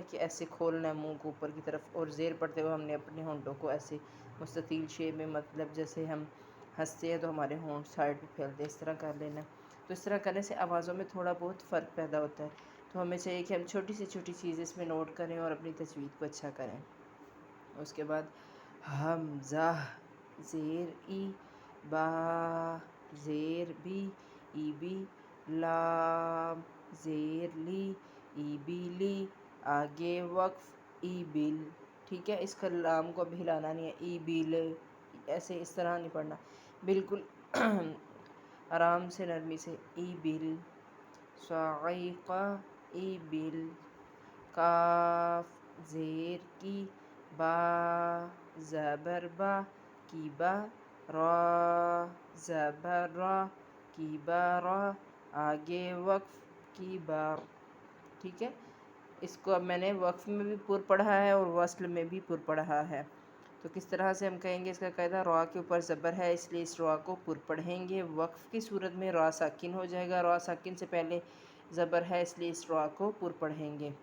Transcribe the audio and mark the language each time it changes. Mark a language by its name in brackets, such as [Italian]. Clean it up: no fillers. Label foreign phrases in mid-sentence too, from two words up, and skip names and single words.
[Urdu] کہ ایسے کھولنا ہے منہ کو اوپر کی طرف، اور زیر پڑھتے ہوئے ہم نے اپنے ہونٹوں کو ایسے مستطیل شیپ میں، مطلب جیسے ہم ہنستے ہیں تو ہمارے ہونٹ سائڈ پہ پھیلتے ہیں، اس طرح کر لینا ہے۔ تو اس طرح کرنے سے آوازوں میں تھوڑا بہت فرق پیدا ہوتا ہے، تو ہمیں چاہیے کہ ہم چھوٹی سے چھوٹی چیز اس میں نوٹ کریں اور اپنی تجوید کو اچھا کریں۔ اس کے بعد حمزہ زیر ای، با زیر بی، ای بی، لام زیر لی، ای بی لی، آگے وقف، ای بیل، ٹھیک ہے؟ اس کا لام کو اب ہلانا نہیں ہے، ای بیل، ایسے اس طرح نہیں پڑھنا، بالکل آرام سے نرمی سے، ای بیل، صاعقہ، ای بیل، کاف زیر کی، با زبر با، کی با، را زبر را، کی با را، آگے وقف، کی بار، ٹھیک ہے؟ اس کو اب میں نے وقف میں بھی پر پڑھا ہے اور وصل میں بھی پر پڑھا ہے، تو کس طرح سے ہم کہیں گے؟ اس کا قاعدہ، را کے اوپر زبر ہے اس لیے اس را کو پر پڑھیں گے، وقف کی صورت میں را ساکن ہو جائے گا، را ساکن سے پہلے زبر ہے اس لیے اس را کو پر پڑھیں گے۔